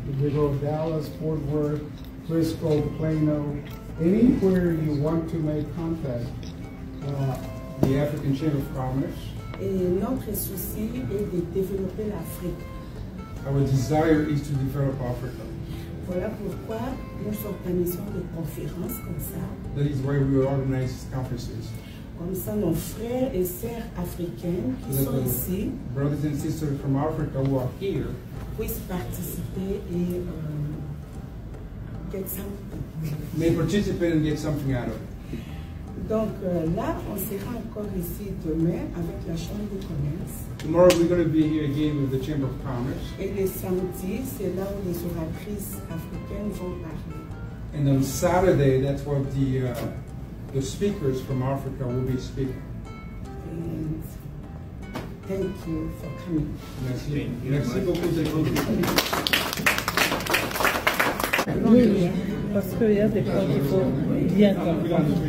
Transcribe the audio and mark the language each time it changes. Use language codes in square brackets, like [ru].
[en] We go Dallas, Fort Worth, Frisco, Plano, anywhere you want to make contact. The African Chamber of Commerce. [fr] Et notre souci est de développer l'Afrique. [en] Our desire is to develop Africa. [fr] Voilà pourquoi nous organisons des conférences comme ça. [en] That is why we organize conferences. [fr] Comme ça, nos frères et sœurs africains qui [en] So [fr] sont [en] that [fr] ici [en] the brothers and sisters from Africa who are here [fr] puissent participer et [en] get something. may participate and get something out of it. [fr] Donc là, on sera encore ici demain avec la Chambre de commerce. [en] Tomorrow we're going to be here again with the Chamber of Commerce. [fr] Et les samedis, c'est là où les oratrices africaines vont parler. [en] And on Saturday, that's what the speakers from Africa will be speaking. And thank you for coming. [fr] Merci. Merci beaucoup d'être venu. Oui, parce qu'il y a des fois qu'il faut bien comprendre.